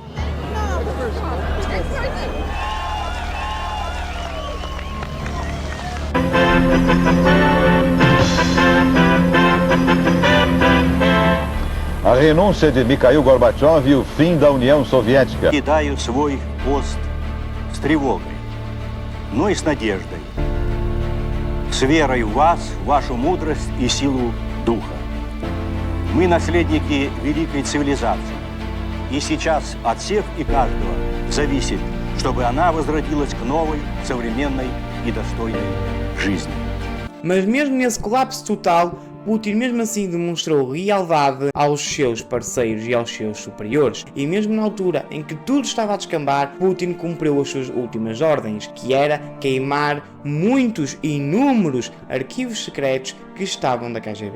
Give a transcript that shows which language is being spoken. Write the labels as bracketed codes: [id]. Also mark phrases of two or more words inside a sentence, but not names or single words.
[pt] A renúncia de Mikhail Gorbachev e o fim da União Soviética. [ru] Кидаю свой пост с тревогой, но и с надеждой, с верой в вас, вашу мудрость и силу духа. Мы наследники великой цивилизации, и сейчас от всех и каждого зависит, чтобы она возродилась к новой, современной и достойной жизни. [pt] Mas mesmo nesse colapso total, Putin mesmo assim demonstrou lealdade aos seus parceiros e aos seus superiores. E mesmo na altura em que tudo estava a descambar, Putin cumpriu as suas últimas ordens, que era queimar muitos e inúmeros arquivos secretos que estavam da KGB.